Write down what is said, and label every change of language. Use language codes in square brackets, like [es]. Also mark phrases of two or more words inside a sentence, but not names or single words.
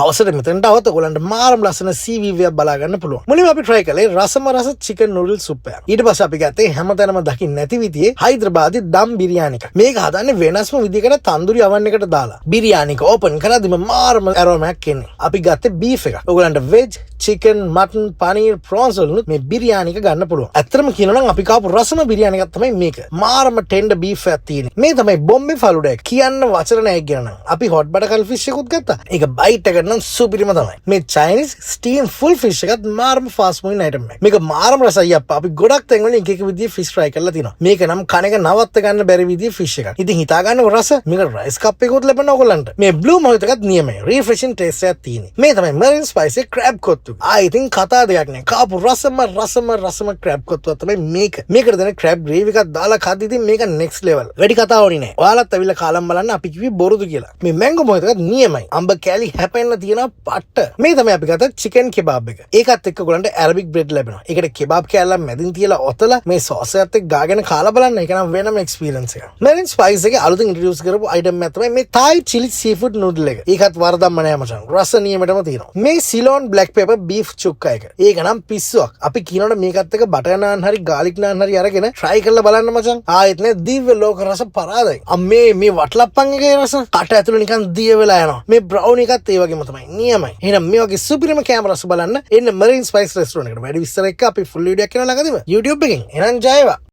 [si] හවසට මෙතනට આવත් ඔයගොල්ලන්ට මාරම ලස්සන CVV එකක් බලා ගන්න පුළුවන්. මුලින්ම අපි try කළේ රසම රස චිකන් නූඩල් සුප් එක. ඊට පස්සේ අපි ගත්තේ හැමතැනම දකින්න නැති විදිහේ හයිදරාබාදි දම් බිරියානි එකක්. මේක හදන්නේ වෙනස්ම විදිහකට තන්දුරි oven එකට දාලා. බිරියානි එක ඕපන් කරද්දිම මාරම aroma එකක් එන්නේ. අපි ගත්තේ beef එක. ඔයගොල්ලන්ට [en] veg, chicken, mutton, paneer, prawns [si] වලින් මේ බිරියානි එක ගන්න පුළුවන්. ඇත්තටම කියනවා නම් අපි කාපු රසම බිරියානි එකක් තමයි මේක. මාරම [en] tender beef [si] එකක් තියෙන්නේ. මේ තමයි බොම්බේ ෆලුඩා එක. කියන්න වචන නැහැ කියන නම්. අපි [en] hot butter fish [si] එකකුත් ගත්තා. ඒක bite එකට නම් සුපිරිම තමයි. මේ [en] Chinese steam full fish [si] එකත් මාරම [en] fast moving item [si] එකක්. මේක මාරම රසයි අප්පා. අපි ගොඩක් තැන්වල එක එක විදිහේ [en] fish fry [si] කරලා තිනවා. මේක නම් කන එක නවත්ත ගන්න බැරි විදිහේ fish එකක්. ඉතින් හිතා ගන්නකො රස. මේක [en] rice cup [si] එකකුත් ලැබෙනවා ඔයගොල්ලන්ට. මේ blue මොහිත එකත් නියමයි. [en] refreshing taste [si] එකක් තියෙන්නේ. මේ තමයි [en] marine spicy crab [si] කොත්තු. ඉතින් කතා දෙයක් නෑ. කාපු රසම crab කොත්තුවක් තමයි මේක. මේකට දෙන [en] crab gravy [si] එකක් දාලා කද්දි ඉතින් මේක [en] next level. [si] වැඩි කතා ඕනේ නෑ. ඔයාලත් ඇවිල්ලා කාලම් බලන්න අපි කිව්වේ බොරුදු කියලා. මේ mango මොහිත එකත් නියමයි. අඹ කෑලි හැපෙන්න තියෙන පට්ට. මේ තමයි අපි ගත්ත [en] chicken kebab [si] එක. ඒකත් එක්ක ඔයගොල්ලන්ට [en] arabic bread [si] ලැබෙනවා. ඒකට kebab කෑල්ලක් මැදින් තියලා ඔතලා මේ sauce එකත් එක්ක ගාගෙන කාලා බලන්න. ඒක නම් වෙනම experience එකක්. [en] marine spice [si] එකේ අලුතින් introduce කරපු item එක තමයි මේ [en] Thai chili seafood noodle [si] එක. ඒකත් වරදම්ම නෑ මචං. රස නියමෙටම තියෙනවා. මේ [en] Ceylon black pepper beef chukka [si] එක. ඒක නම් පිස්සුවක්. අපි කියනකොට මේකත් එක්ක [en] butter naan [si] හරි [en] garlic naan [si] හරි අරගෙන try කරලා බලන්න මචං. ආයෙත් නේ දිව්‍ය ලෝක රස පරාදයි. මේ වටලප්පන් එකේ රස කට ඇතුළේ නිකන් දිය වෙලා යනවා. මේ brown එකත් ඒ වගේම තමයි. නියමයි. එහෙනම් මේ වගේ සුපිරිම කැමරා රස බලන්න එන්න [en] marine spice restaurant [si] එකට. වැඩි විස්තර එක්ක අපි [en] full video [si] එකක් කරනවා ළඟදීම YouTube එකෙන්. එහෙනම් ජය වේවා.